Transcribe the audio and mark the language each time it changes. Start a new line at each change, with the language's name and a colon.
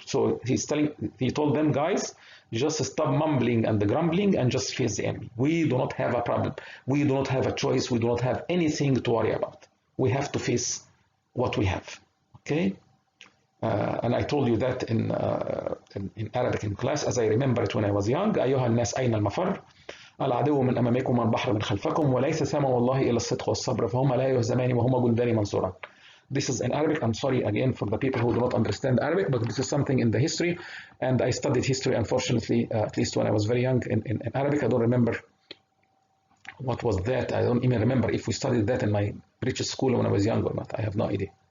English: So he told them, guys, just stop mumbling and grumbling and just face the enemy. We do not have a problem. We do not have a choice. We do not have anything to worry about. We have to face what we have. Okay? And I told you that in Arabic in class, as I remember it when I was young.
Arabic: أيها الناس أين المفر؟ العدو من أمامكم والبحر من خلفكم وليس ثمن والله إلا الصدق والصبر فهما لا يهزمان وهما جندان منصوران.
English: This is in Arabic. I'm sorry again for the people who do not understand Arabic, but this is something in the history, and I studied history, unfortunately, at least when I was very young in Arabic. I don't remember what was that. I don't even remember if we studied that in my British school when I was young or not. I have no idea.